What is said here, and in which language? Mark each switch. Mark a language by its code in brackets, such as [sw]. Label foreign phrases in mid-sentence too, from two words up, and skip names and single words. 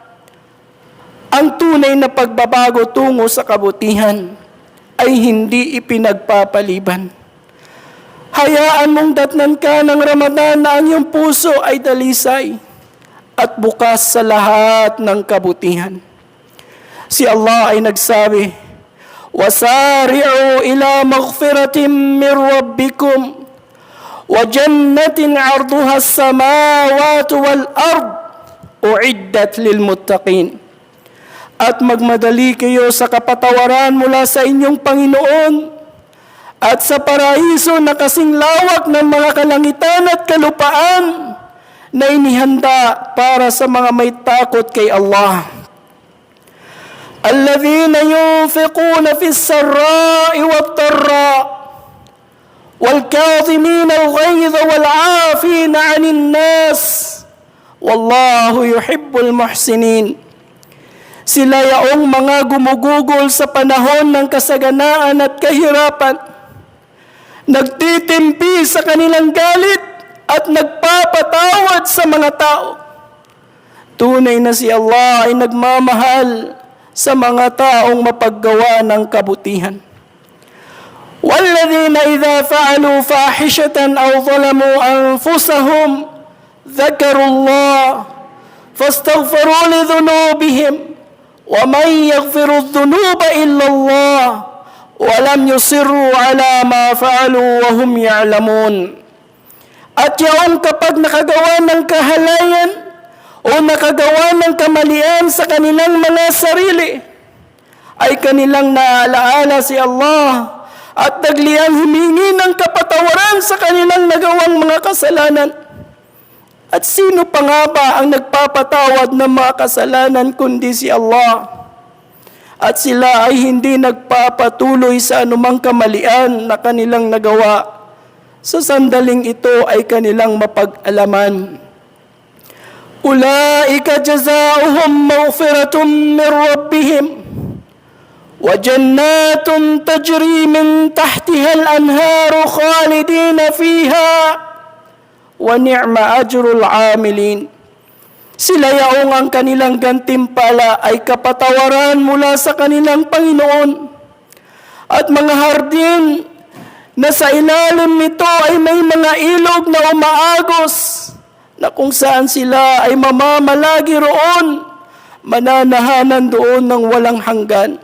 [tl] Ang tunay na pagbabago tungo sa kabutihan ay hindi ipinagpapaliban. Hayaan mong datnan ka ng Ramadan na ang iyong puso ay dalisay at bukas sa lahat ng kabutihan. Si Allah ay nagsabi, [ar] "وسارعوا إلى مغفرة من ربكم وجنة عرضها السماوات والأرض أعدت للمتقين." [tl] At magmadali kayo sa kapatawaran mula sa inyong Panginoon at sa paraiso na kasing lawak ng mga kalangitan at kalupaan na inihanda para sa mga may takot kay Allah. [ar] الذين ينفقون في السراء والضراء والكاظمين الغيظ والعافين عن الناس والله يحب المحسنين. [tl] Sila yaong mga gumugugol sa panahon ng kasaganaan at kahirapan, nagtitimpi sa kanilang galit at nagpapatawad sa mga tao. Tunay na si Allah ay nagmamahal sa mga taong mapaggawa ng kabutihan. [ar] وَالَّذِينَ إِذَا فَعَلُوا فَاحِشَةً أَوْ ظَلَمُوا أَنفُسَهُمْ ذَكَرُوا اللَّهَ فَاسْتَغْفَرُوا لِذُنُوبِهِمْ وَمَنْ يَغْفِرُ الذُّنُوبَ إِلَّا اللَّهُ وَلَمْ يُصِرُّوا عَلَى مَا فَعَلُوا وَهُمْ يَعْلَمُونَ. [tl] At yaong kapag nakagawa ng kahalayan o nakagawa ng kamalian sa kanilang mga sarili, ay kanilang naalaala si Allah at nagliyang humingi ng kapatawaran sa kanilang nagawang mga kasalanan. At sino pa nga ba ang nagpapatawad ng mga kasalanan kundi si Allah? At sila ay hindi nagpapatuloy sa anumang kamalian na kanilang nagawa. Sa sandaling ito ay kanilang mapag-alaman. [ar] أولئك جزاؤهم مغفرة من ربهم وجنة تجري من تحتها الأنهار خالدين فيها ونعم أجر العاملين. [tl] Sila yaong ang kanilang gantimpala ay kapatawaran mula sa kanilang Panginoon at mga hardin na sa ilalim nito ay may mga ilog na umaagos na kung saan sila ay mamamalagi roon, mananahanan doon ng walang hanggan.